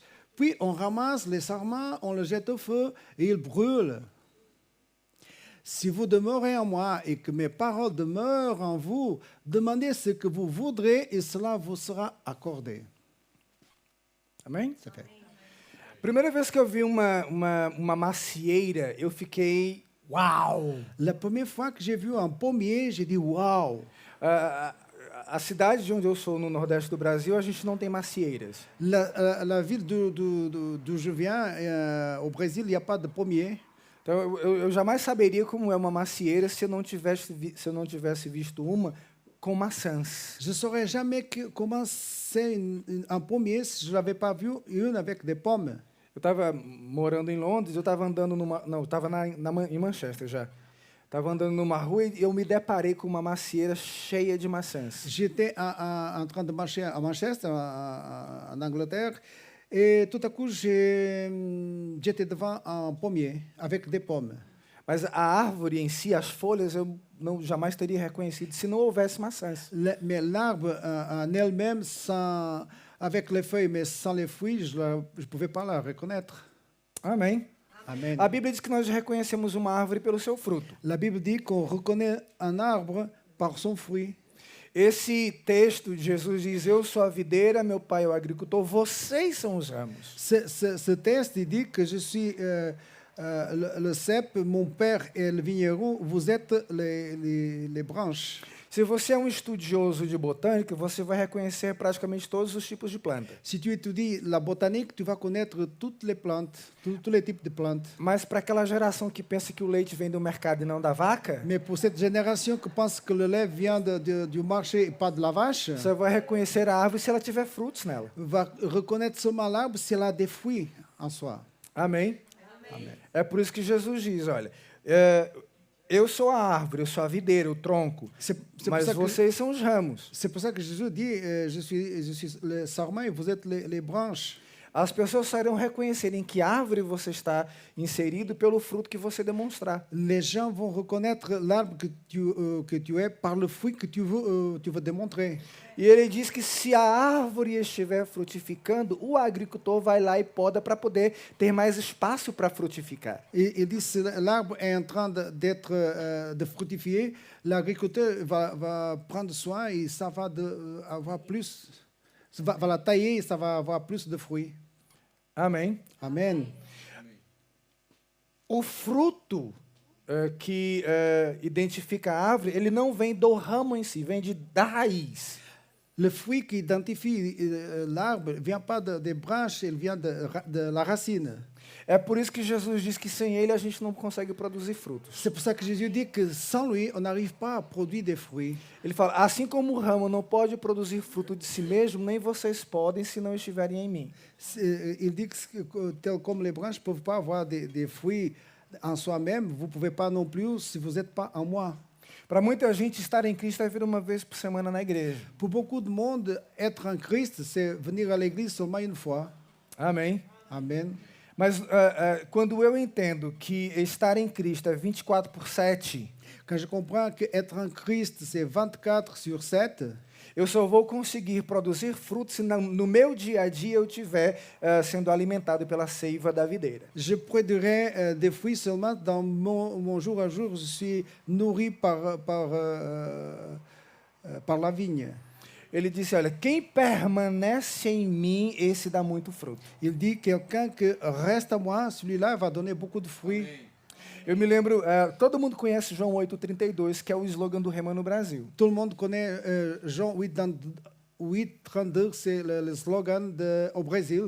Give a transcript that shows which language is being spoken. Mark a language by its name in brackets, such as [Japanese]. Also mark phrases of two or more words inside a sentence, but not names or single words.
[French] Puis on ramasse les sarments, on le jette au feu et il brûle. Si vous demeurez en moi et que mes paroles demeurent en vous, demandez ce que vous voudrez et cela vous sera accordé. [Portuguese] Amém? [French] C'est fait. [Portuguese] Primeira vez que eu vi uma macieira, eu fiquei, uau! [French] La première fois que j'ai vu un pommier, j'ai dit waouh. [Portuguese] A cidade de onde eu sou, no Nordeste do Brasil, a gente não tem macieiras. [French] La ville d'où je viens, au Brésil, il n'y a pas de pommier. [Portuguese] Então, eu jamais saberia como é uma macieira se eu não tivesse visto uma com maçãs. [French] Je ne saurais jamais comment c'est un pommier si je n'avais pas vu une avec des pommes. [Portuguese] Eu estava morando em Londres, eu estava andando eu estava em Manchester já. Estava andando numa rua e eu me deparei com uma macieira cheia de maçãs. [French] J'étais en train de marcher à Manchester, en Angleterre, et tout à coup, j'étais devant un pommier avec des pommes. [Portuguese] Mas a árvore em si, as folhas, eu jamais teria reconhecido se não houvesse maçãs. [French] Mais l'arbre en elle-même, avec les feuilles, mais sans les fruits, je ne pouvais pas la reconnaître. [Portuguese] Amém. [French] Amen. [Portuguese] A Bíblia diz que nós reconhecemos uma árvore pelo seu fruto. [French] La Bible dit qu'on reconnaît un arbre par son fruit. [Portuguese] Esse texto de Jesus diz: eu sou a videira, meu pai é o agricultor, vocês são os ramos. [French] Ce texte dit que je suis le cep, mon père est le vigneron, vous êtes les branches. [Portuguese] Se você é um estudioso de botânica, você vai reconhecer praticamente todos os tipos de planta. [French] Si tu étudies la botanique, tu vas connaître toutes les plantes, tous les types de plantes. [Portuguese] Mas para aquela geração que pensa que o leite vem do mercado e não da vaca, [French] Mais pour cette génération qui pense que le lait vient du marché et pas de la vache, [Portuguese] você vai reconhecer a árvore se ela tiver frutos nela. [French] va reconnaître seulement l'arbre si elle a des fruits en soi. [Portuguese] Amém? Amém. É por isso que Jesus diz, olha, eu sou a árvore, eu sou a videira, o tronco, mas vocês são os ramos. [French] C'est pour ça que Jésus dit, je suis le sarment et vous êtes les branches. [Portuguese] As pessoas sairão reconhecer em que árvore você está inserido pelo fruto que você demonstrar. [French] Les gens vont reconnaître l'arbre que tu es par le fruit que tu veux démontrer. [Portuguese] E ele diz que se a árvore estiver frutificando, o agricultor vai lá e poda para poder ter mais espaço para frutificar. [French] Il dit si l'arbre est en train de fructifier, l'agriculteur va prendre soin et ça va avoir plus, va la tailler et ça va avoir plus de fruits. [Portuguese] Amém. [French] Amen. [Portuguese] O fruto que identifica a árvore, ele não vem do ramo em si, vem da raiz. [French] Le fruit qui identifie l'arbre ne vient pas des branches, il vient de la racine. [Portuguese] É por isso que Jesus diz que sem ele a gente não consegue produzir frutos. [French] C'est pour ça que Jésus dit que sans lui, on n'arrive pas à produire des fruits. [Portuguese] Ele fala, assim como o ramo não pode produzir fruto de si mesmo, nem vocês podem se não estiverem em mim. [French] Il dit que tel comme les branches ne peuvent pas avoir des fruits en soi-même, vous ne pouvez pas non plus si vous n'êtes pas en moi. [Portuguese] Para muita gente, estar em Cristo é vir uma vez por semana na igreja. [French] Pour beaucoup de monde, être en Christ, c'est venir à l'église seulement une fois. [Portuguese] Amém. [French] Amen. [Portuguese] Mas quando eu entendo que estar em Cristo é 24/7, [French] Quand je comprends que être en Christ, c'est 24/7, [Portuguese] eu só vou conseguir produzir frutos se no meu dia a dia eu estiver sendo alimentado pela seiva da videira. [French] je produirai des fruits seulement dans mon jour à jour. Je suis nourri par la vigne. [Portuguese] Ele disse, olha, quem permanece em mim, esse dá muito fruto. [French] Il dit, quelqu'un qui reste à moi, celui-là va donner beaucoup de fruits. [Portuguese] Eu me lembro, todo mundo conhece João 8,32, que é o slogan do Rema no Brasil. [French] Tout le monde connaît Jean 8,32, c'est le slogan au Brésil,